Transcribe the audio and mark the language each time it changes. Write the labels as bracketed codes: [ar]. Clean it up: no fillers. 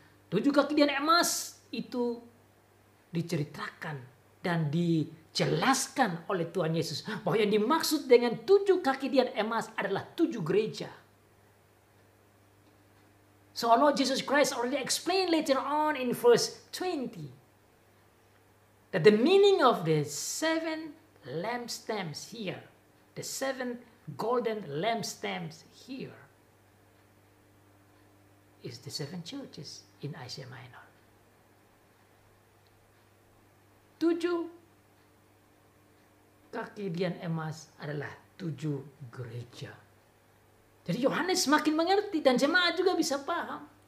[id] 7 kaki dian emas itu diceritakan dan dijelaskan oleh Tuhan Yesus. Bahwa yang dimaksud dengan 7 kaki dian emas adalah 7 gereja. [en] So our Lord Jesus Christ already explained later on in verse 20. That the meaning of the 7 lampstands here, the 7 golden lampstands here, is the 7 churches in Asia Minor. [id] 7 kaki dian emas adalah 7 gereja. Jadi Yohanes semakin mengerti dan jemaat juga bisa paham.